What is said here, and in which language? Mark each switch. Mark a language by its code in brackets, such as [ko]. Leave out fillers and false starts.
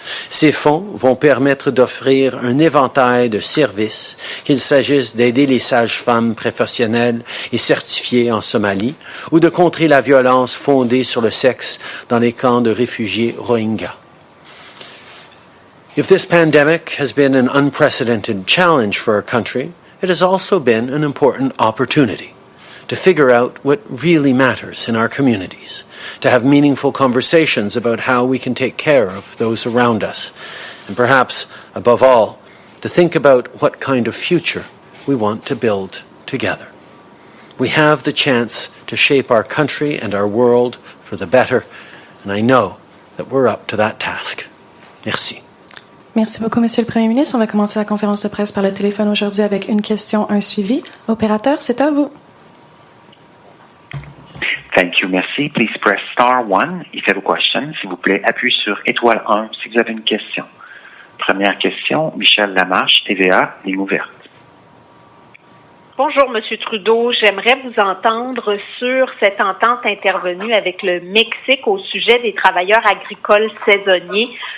[fr] Ces fonds vont permettre d'offrir un éventail de services, qu'il s'agisse d'aider les sages-femmes professionnelles et certifiées en Somalie ou de contrer la violence fondée sur le sexe dans les camps de réfugiés Rohingyas. [en] If this pandemic has been an unprecedented challenge for our country, it has also been an important opportunity to figure out what really matters in our communities, to have meaningful conversations about how we can take care of those around us, and perhaps, above all, to think about what kind of future we want to build together. We have the chance to shape our country and our world for the better, and I know that we're up to that task. [fr] Merci. Merci beaucoup, Monsieur le Premier ministre. On va commencer la conférence de presse par le téléphone aujourd'hui avec une question, un suivi. Opérateur, c'est à vous. [en] Thank you, [fr] merci. [en] Please press star 1 if you have a question. [fr] S'il vous plaît, appuyez sur étoile 1 si vous avez une question. Première question, Michel Lamarche, TVA, ligne ouverte. Bonjour, Monsieur Trudeau. J'aimerais vous entendre sur cette entente intervenue avec le Mexique au sujet des travailleurs agricoles saisonniers.